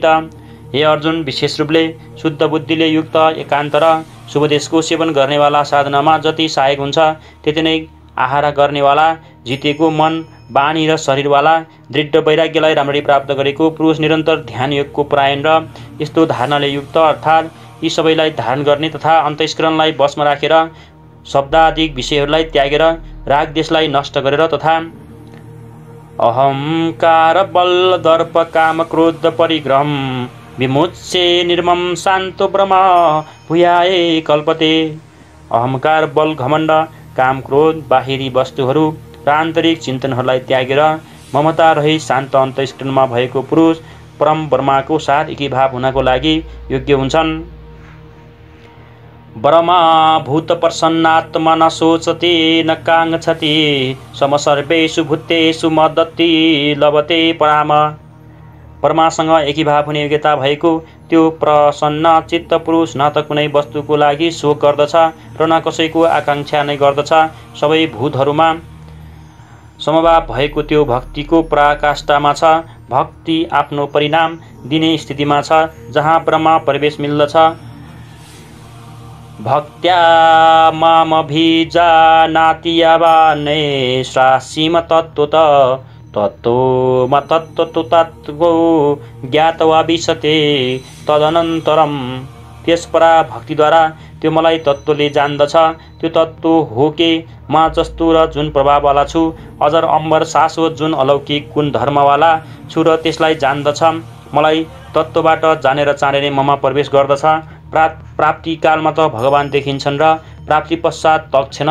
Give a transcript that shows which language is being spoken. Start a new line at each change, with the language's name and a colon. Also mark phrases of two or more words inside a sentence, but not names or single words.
Nepali: हे अर्जुन, विशेष रूपले शुद्ध बुद्धिले युक्त एकान्त र शुभदेशको सेवन गर्नेवाला साधनामा जति सहायक हुन्छ त्यति नै आहार गर्नेवाला जितेको मन बानी र शरीरवाला दृढ वैराग्यलाई राम्ररी प्राप्त गरेको पुरुष निरन्तर ध्यान योगको परायण र यस्तो धारणाले युक्त अर्थात् यी सबैलाई धारण गर्ने तथा अन्तस्करणलाई वशमा राखेर शब्दादिक विषयहरूलाई त्यागेर रागदेशलाई नष्ट गरेर तथा
Sanskrit: अहंकार बल दर्प काम क्रोध परिग्रहम विमुच्य निर्मम शान्तो ब्रह्म भूयाय कल्पते।
Nepali: अहंकार बल घमण्ड काम क्रोध बाहिरी वस्तुहरू र आन्तरिक चिन्तनहरूलाई त्यागेर ममता रहित शान्त अन्तस्करणमा भएको पुरुष परम ब्रह्मको साथ एकीभाव हुनको लागि योग्य हुन्छन्।
Sanskrit: ब्रह्मा भूत प्रसन्नात्मा न सोचते न काङ्क्षति समसर्वेषु भूतेषु मदति लभते पराम।
Nepali: परमासँग एकीभाव हुने योग्यता भएको त्यो प्रसन्न चित्त पुरुष न त कुनै वस्तुको लागि शोक गर्दछ र न कसैको आकाङ्क्षा नै गर्दछ। सबै भूतहरूमा समभाव भएको त्यो भक्तिको पराकाष्ठामा छ। भक्ति आफ्नो परिणाम दिने स्थितिमा छ जहाँ ब्रह्म प्रवेश मिल्दछ।
Sanskrit: भक्त्या मामभिजानाति यावान्येषासीम तत्त्वत तत्त्वम तत्त्वो ज्ञात्वा विशते तदनन्तरम।
Nepali: त्यसपरा भक्तिद्वारा त्यो मलाई तत्त्वले जान्दछ। त्यो तत्त्व हो के म जस्तो र जुन प्रभाववाला छु, अजर अम्बर शाश्वत जुन अलौकिक गुण धर्मवाला छु र त्यसलाई जान्दछ। मलाई तत्त्वबाट जानेर चाँडै ममा प्रवेश गर्दछ। प्राप्ति कालमा त भगवान देखिन्छन् र प्राप्ति पश्चात तक्छेन।